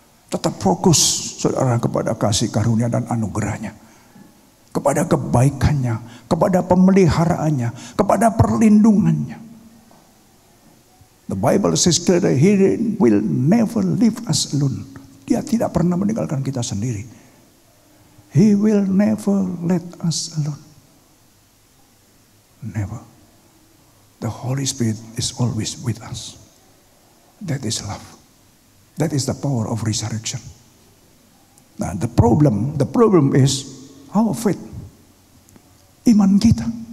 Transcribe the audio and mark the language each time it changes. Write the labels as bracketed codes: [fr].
[id] Tetap fokus, saudara, kepada kasih karunia dan anugerahnya. Kepada kebaikannya, kepada pemeliharaannya, kepada perlindungannya. [en] The Bible says that He will never leave us alone. [id] Dia tidak pernah meninggalkan kita sendiri. [en] He will never let us alone. Never. The Holy Spirit is always with us. That is love. That is the power of resurrection. Nah, the problem is our faith. [id] Iman kita.